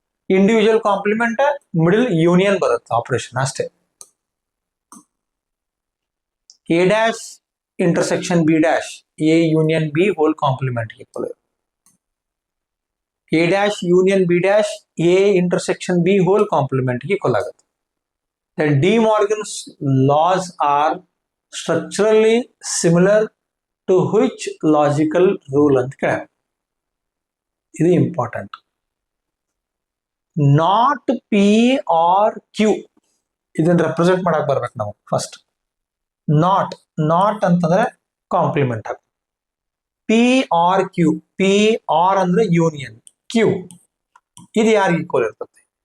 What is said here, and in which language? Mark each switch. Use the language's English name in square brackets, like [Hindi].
[Kannada] Individual complement middle union ಬರುತ್ತೆ, operation ಅಷ್ಟೇ. [English] A dash intersection B dash A union B whole complement equal. A dash union B dash A intersection B whole complement equal ಆಗುತ್ತೆ. De Morgan's laws are structurally similar to which logical rule [Kannada] ಅಂತ ಕೇಳ. ಇದು important. Not P R Q ಇದನ್ನ represent ಮಾಡಕ್ ಬರ್ಬೇಕು ನಾವು. First not ಅಂತಂದ್ರೆ compliment ಆಗ. P R Q, P R ಅಂದ್ರೆ ಯೂನಿಯನ್, ಕ್ಯೂ ಇದು ಯಾರಿಗೆ ಈಕ್ವಲ್ ಇರ್ತದೆ?